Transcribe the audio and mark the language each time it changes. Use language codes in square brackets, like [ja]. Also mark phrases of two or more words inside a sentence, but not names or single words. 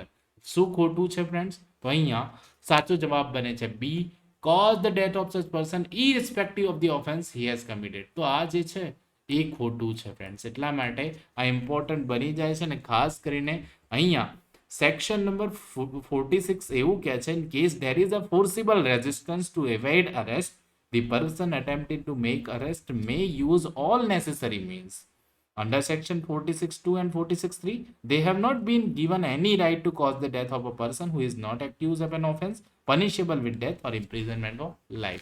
[gu] શું ખોટું છે ફ્રેન્ડ્સ? તો અહીંયા સાચો જવાબ બને છે બી, [en] cause the death of such person irrespective of the offense he has committed. [gu] તો આ જે છે એ ખોટું છે ફ્રેન્ડ્સ, એટલા માટે આ ઇમ્પોર્ટન્ટ બની જાય છે. અને ખાસ કરીને અહીંયા સેક્શન નંબર 46 એવું કહે છે, [en] in case there is a forcible resistance to evade arrest, the person attempting to make arrest may use all necessary means. Under section 46(2) and 46(3), they have not been given any right to cause the death of a person who is not accused of an offense punishable with death or imprisonment of life.